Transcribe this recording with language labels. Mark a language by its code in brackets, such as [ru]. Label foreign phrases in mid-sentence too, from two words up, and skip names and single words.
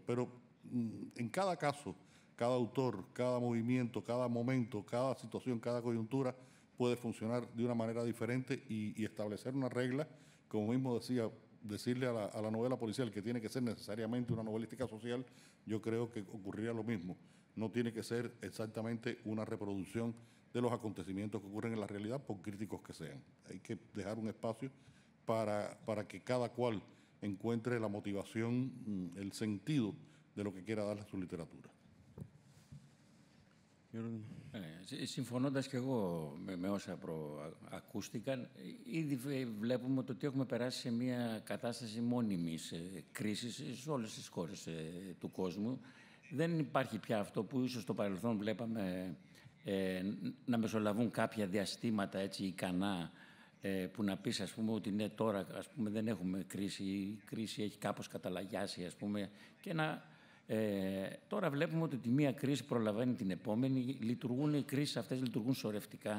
[es] Pero en cada caso, cada autor, cada movimiento, cada momento, cada situación, cada coyuntura puede funcionar de una manera diferente y establecer una regla, como mismo decía, decirle a la novela policial que tiene que ser necesariamente una novelística social, yo creo que ocurriría lo mismo. No tiene que ser exactamente una reproducción de los acontecimientos que ocurren en la realidad, por críticos que sean. Hay que dejar un espacio para que cada cual encuentre la motivación, el sentido de lo que quiera darle a su literatura. [el] Συμφωνώντας και εγώ με όσα ακούστηκαν, ήδη βλέπουμε ότι έχουμε περάσει σε μια κατάσταση μόνιμης κρίσης σε όλες τις χώρες του κόσμου. Δεν υπάρχει πια αυτό που ίσως στο παρελθόν βλέπαμε να μεσολαβούν κάποια διαστήματα έτσι ικανά που να πεις, ας πούμε, ότι ναι, τώρα ας πούμε, δεν έχουμε κρίση, η κρίση έχει κάπως καταλαγιάσει, ας πούμε, και τώρα βλέπουμε ότι τη μία κρίση προλαβαίνει την επόμενη, οι κρίσεις αυτές λειτουργούν σωρευτικά.